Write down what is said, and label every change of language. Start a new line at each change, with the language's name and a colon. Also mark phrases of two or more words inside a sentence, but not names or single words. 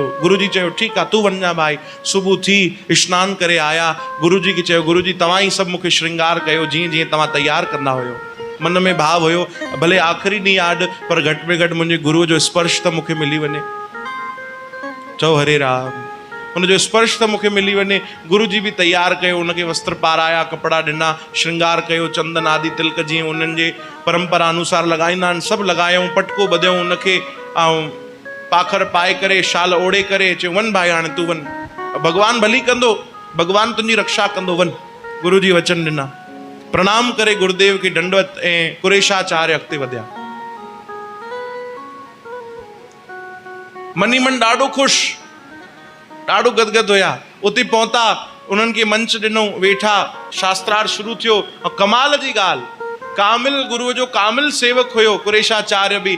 Sindhi: गुरु जी चयो ठीकु आहे तूं वञा भाई। सुबुह थी सनानु करे आया, गुरु जी खे चयो गुरु जी तव्हां ई सभु मूंखे श्रृंगार कयो जीअं जीअं तव्हां तयारु कंदा हुयो। मन में भाव हुयो भले आख़िरी ॾींहुं आहे पर घटि में घटि मुंहिंजे गुरुअ जो स्पर्श त मूंखे मिली वञे। चओ हरे राम। उनजो स्पर्श त मूंखे मिली वञे। गुरु जी बि तयारु कयो, उनखे वस्त्र पाराया, कपिड़ा ॾिना, श्रृंगार कयो, चंदन आदि तिलक जीअं उन्हनि जे परंपरा अनुसार लॻाईंदा आहिनि सभु लॻायूं, पटको ॿधियऊं उनखे, ऐं पाखर पाए करे, शाल ओढ़े करे चयो वञ भाई हाणे तूं वञ, भॻवानु भली कंदो, भॻवानु तुंहिंजी रक्षा कंदो, वञ। गुरु जी वचन ॾिना। प्रणाम करे गुरुदेव खे दंडवत ऐं कुरेशाचार्य अॻिते वधिया। मनी मन ॾाढो ख़ुशि, ॾाढो गदगद हुया। उते पहुता, उन्हनि खे मंच ॾिनो, वेठा, शास्त्रार्थ शुरू थियो। ऐं कमाल जी ॻाल्हि, कामिल गुरुअ जो कामिल सेवक हुयो कुरेशाचार्य बि।